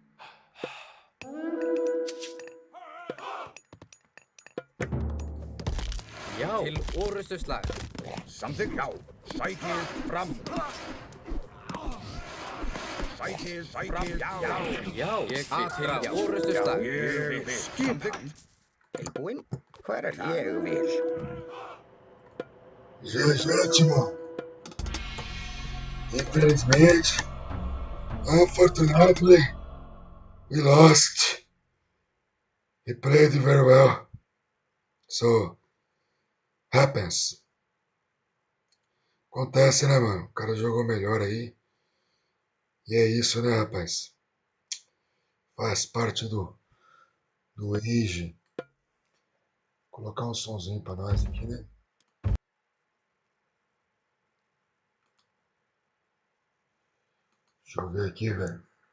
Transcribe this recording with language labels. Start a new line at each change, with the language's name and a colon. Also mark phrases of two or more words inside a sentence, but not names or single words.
Icelandic: Já. Til orustu slag. Samþykkt. Já. Sækið fram. Sækið fram. Já. Já. Ég vil til orustu slag. Ég vil. Skipan. Tilbúin, hver er það? Ég vil.
Portuguese: Gente, mano. Infelizmente,
English: unfortunately, we lost. He played very well. So, happens.
Portuguese: Acontece, né, mano? O cara jogou melhor aí. E é isso, né, rapaz? Faz parte do Age. Vou colocar um sonzinho pra nós aqui, né? Deixa eu ver aqui, velho.